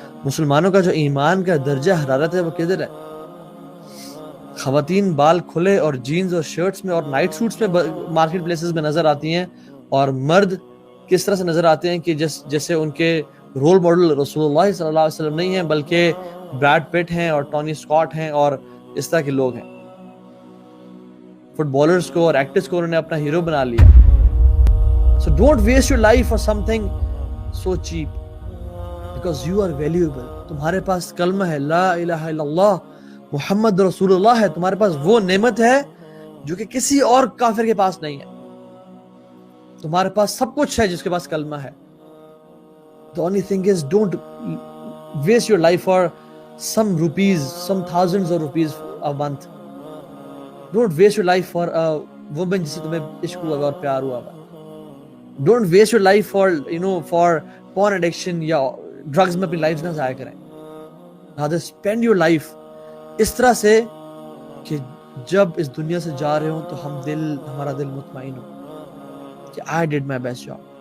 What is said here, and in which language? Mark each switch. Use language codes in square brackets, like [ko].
[ur] مسلمانوں کا جو ایمان کا درجہ حرارت ہے وہ کدھر ہے؟ خواتین بال کھلے اور جینز اور شرٹس میں اور نائٹ سوٹس میں مارکیٹ پلیسز میں نظر آتی ہیں، اور مرد کس طرح سے نظر آتے ہیں کہ جیسے ان کے رول ماڈل رسول اللہ صلی اللہ علیہ وسلم نہیں ہیں، بلکہ بریڈ پٹ ہیں اور ٹونی اسکاٹ ہیں اور اس طرح کے لوگ ہیں. فٹ بالرز کو اور ایکٹرز کو انہوں نے اپنا ہیرو بنا لیا. [en] So don't waste your life for something so cheap, because you are valuable. [ur] تمہارے پاس کلمہ ہے، لا الہ الا اللہ محمد رسول اللہ ہے. تمہارے پاس وہ نعمت ہے جو کہ کسی اور کافر کے پاس نہیں ہے. تمہارے پاس سب کچھ ہے جس کے پاس کلمہ ہے. [en] The only thing is don't waste your life for some rupees, some thousands of rupees a month. Don't waste your life for a woman [ur] جس سے تمہیں عشق ہوا اور پیار ہوا. [en] Don't waste your life for porn addiction [ur] یا [en] drugs [ur] میں اپنی لائف نہ ضائع کریں. [en] Rather spend your life [ur] اس طرح سے کہ جب اس دنیا سے جا رہے ہوں تو ہمارا دل مطمئن ہو کہ [en] I did my best job.